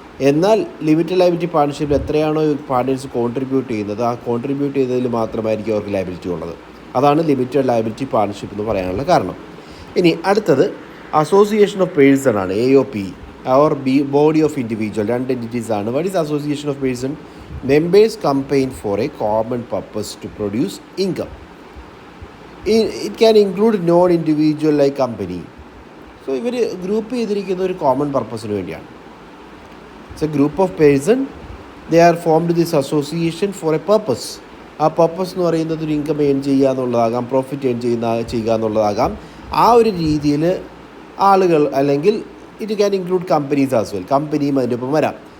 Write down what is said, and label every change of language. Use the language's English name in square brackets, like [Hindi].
[Malayalam] എന്നാൽ limited liability പാർട്ണർഷിപ്പിൽ എത്രയാണോ partners contribute ചെയ്യുന്നത്, ആ കോൺട്രിബ്യൂട്ട് ചെയ്തതിൽ മാത്രമായിരിക്കും അവർക്ക് ലയബിലിറ്റി ഉള്ളത്. അതാണ് ലിമിറ്റഡ് ലയബിലിറ്റി പാർട്ണർഷിപ്പ് എന്ന് പറയാനുള്ള കാരണം. ഇനി അടുത്തത് അസോസിയേഷൻ ഓഫ് പേഴ്സൺ ആണ്, AOP, or body of individual. രണ്ട് എൻറ്റിറ്റീസ് ആണ്. [English] What is association of person? Members campaign for a common purpose to produce income. It can include non-individual like company. [Malayalam] So ഇവർ group ചെയ്തിരിക്കുന്ന ഒരു common പർപ്പസിന് വേണ്ടിയാണ്. [English] It's a group of person, they are formed this association for a purpose. [Malayalam] ആ purpose എന്ന് പറയുന്നത് ഒരു income earn ചെയ്യുക എന്നുള്ളതാകാം, പ്രോഫിറ്റ് ഏൺ ചെയ്യുക എന്നുള്ളതാകാം. ആ ഒരു രീതിയിൽ ആളുകൾ, അല്ലെങ്കിൽ [English] it can include companies as well, [Malayalam] കമ്പനിയും അതിൻ്റെ ഒപ്പം വരാം.